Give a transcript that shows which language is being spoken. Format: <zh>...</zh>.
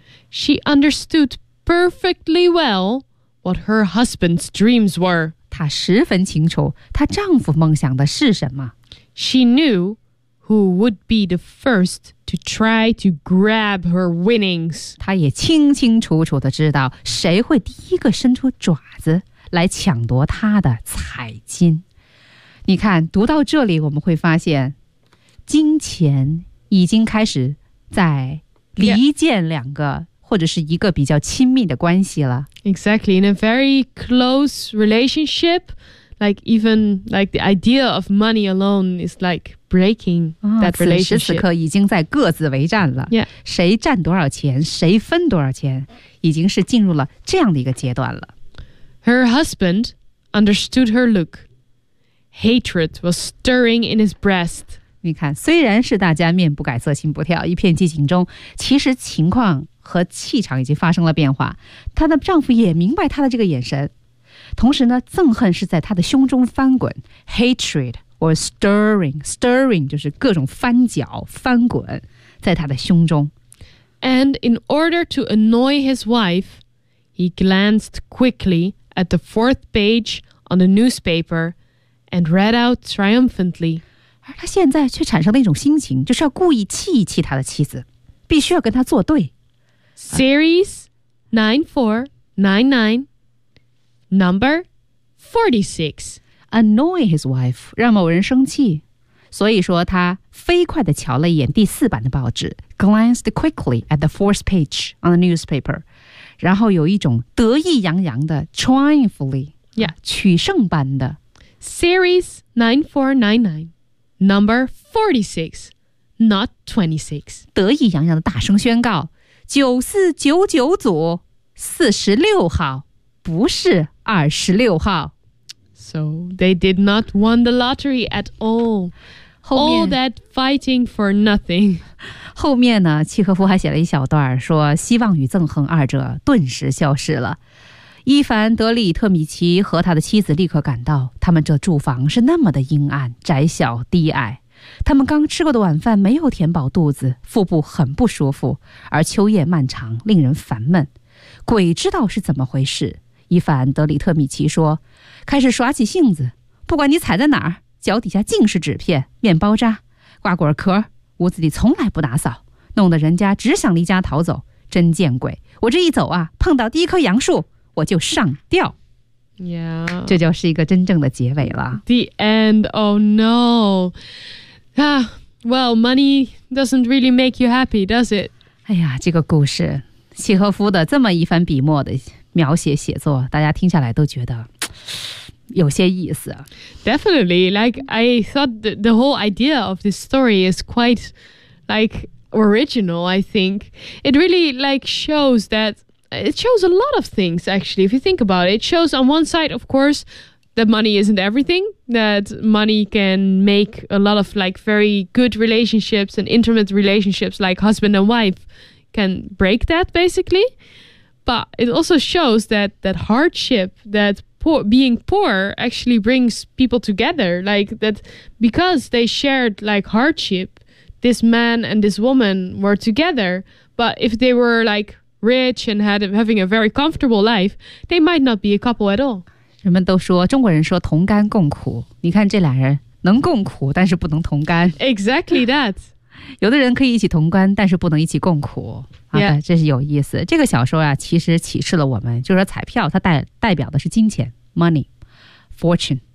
<en>She understood perfectly well what her husband's dreams were.</en> <zh>她十分清楚她丈夫梦想的是什么。</zh> <en>She knew who would be the first to try to grab her winnings.</en> <zh>她也清清楚楚地知道谁会第一个伸出爪子来抢夺她的彩金。你看，读到这里我们会发现，金钱已经开始在离间两个、yeah. 或者是一个比较亲密的关系了。</zh> <en>Exactly, in a very close relationship, like even like the idea of money alone is like breaking that relationship.</en> <zh>此时此刻已经在各自为战了。</zh> <en>Yeah.</en> <zh>谁占多少钱，谁分多少钱，已经是进入了这样的一个阶段了。</zh> <en>Her husband understood her look. Hatred was stirring in his breast.</en> <zh>你看，虽然是大家面不改色心不跳，一片激情中，其实情况和气场已经发生了变化，她的丈夫也明白她的这个眼神，同时呢，憎恨是在她的胸中翻滚 ，</zh> <en>hatred or stirring</en> <zh>就是各种翻搅、翻滚，在她的胸中。</zh> <en>And in order to annoy his wife, he glanced quickly at the fourth page on the newspaper and read out triumphantly.</en> <zh>而他现在却产生了一种心情，就是要故意气一气他的妻子，必须要跟他作对。</zh> <en>Series 9499, number 46. Annoy his wife,</en> <zh>让某人生气。所以说他飞快地瞧了一眼第四版的报纸</zh> <en>glanced quickly at the fourth page on the newspaper,</en> <zh>然后有一种得意洋洋的 triumphantly,</zh> <en>yeah,</en> <zh>取胜般的。</zh> <en>Series 9499, number 46, not 26.</en> <zh>得意洋洋地大声宣告九四九九组四十六号，不是二十六号。</zh> <en>So they did not win the lottery at all.</en> <zh>后面</zh> <en>all that fighting for nothing.</en> <zh>后面呢，契诃夫还写了一小段，说希望与憎恨二者顿时消失了。伊凡·德里特米奇和他的妻子立刻感到，他们这住房是那么的阴暗、窄小、低矮。他们刚吃过的晚饭没有填饱肚子，腹部很不舒服，而秋夜漫长，令人烦闷。鬼知道是怎么回事，伊凡·德里特米奇说，开始耍起性子，不管你踩在哪儿，脚底下尽是纸片、面包渣、瓜果壳，屋子里从来不打扫，弄得人家只想离家逃走。真见鬼，我这一走啊，碰到第一棵杨树我就上吊。</zh> <en>Yeah.</en> <zh>这就是一个真正的结尾了。</zh> <en>The end, oh no. Well, money doesn't really make you happy, does it?</en> <zh>哎呀，这个故事，契诃夫的这么一番笔墨的描写写作，大家听下来都觉得有些意思。</zh> <en>Definitely, like I thought the whole idea of this story is quite like original, I think. It really like shows that, it shows a lot of things actually, if you think about it. It shows on one side, of course,that money isn't everything, that money can make a lot of like very good relationships and intimate relationships like husband and wife can break that basically. But it also shows that that hardship, that poor, being poor actually brings people together, like that because they shared like hardship, this man and this woman were together. But if they were like rich and had having a very comfortable life, they might not be a couple at all.</en> <zh>人们都说中国人说同甘共苦，你看这俩人能共苦但是不能同甘。</zh> <en>Exactly that.</en> <zh>有的人可以一起同甘但是不能一起共苦、</zh> <en>yeah.</en> <zh>啊、这是有意思。这个小说、啊、其实启示了我们，就是说彩票它 代表的是金钱</zh> <en>money fortune、</en>